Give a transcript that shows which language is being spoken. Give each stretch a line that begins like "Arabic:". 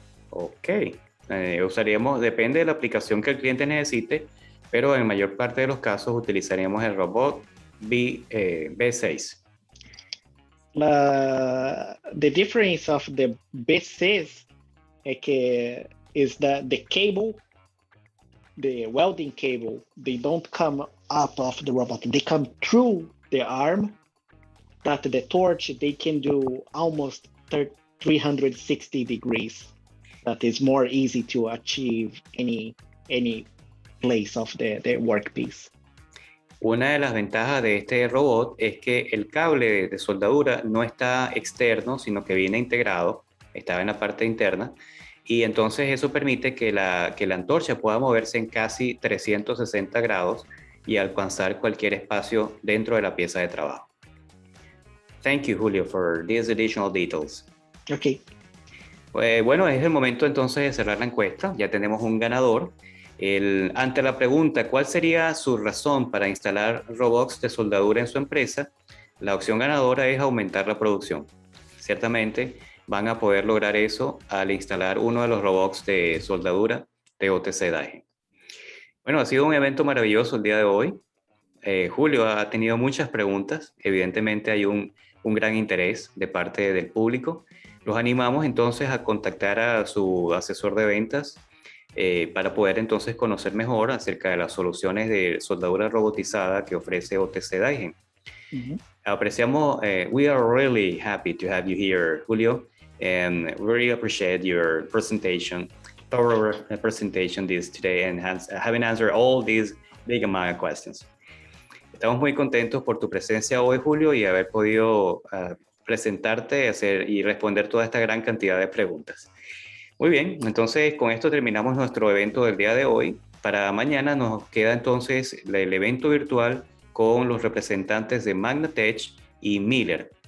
Spanish: Ok, usaríamos, depende de la aplicación que el cliente necesite, pero en mayor parte de los casos utilizaríamos el robot B6.
English: The difference of the B6 is that the cable, the welding cable, they don't come up of the robot, they come through the arm. That the torch, they can do almost 360 degrees. That is more easy to achieve any place of the workpiece.
Spanish: Una de las ventajas de este robot es que el cable de soldadura no está externo, sino que viene integrado, está en la parte interna, y entonces eso permite que la antorcha pueda moverse en casi 360 grados y alcanzar cualquier espacio dentro de la pieza de trabajo.
English: Thank you, Julio, for these additional details. Okay.
Spanish: Bueno, es el momento entonces de cerrar la encuesta. Ya tenemos un ganador. Ante la pregunta, ¿cuál sería su razón para instalar robots de soldadura en su empresa? La opción ganadora es aumentar la producción. Ciertamente van a poder lograr eso al instalar uno de los robots de soldadura de OTC-DAIHEN. Bueno, ha sido un evento maravilloso el día de hoy. Julio ha tenido muchas preguntas. Evidentemente hay un gran interés de parte del público. Los animamos entonces a contactar a su asesor de ventas para poder entonces conocer mejor acerca de las soluciones de soldadura robotizada que ofrece OTC-DAIHEN.
English: Apreciamos, we are really happy to have you here, Julio, and really appreciate your presentation, thorough presentation today, and having answered all these big amount of questions.
Spanish: Estamos muy contentos por tu presencia hoy, Julio, y haber podido presentarte y responder toda esta gran cantidad de preguntas. Muy bien, entonces con esto terminamos nuestro evento del día de hoy. Para mañana nos queda entonces el evento virtual con los representantes de Magnatech y Miller.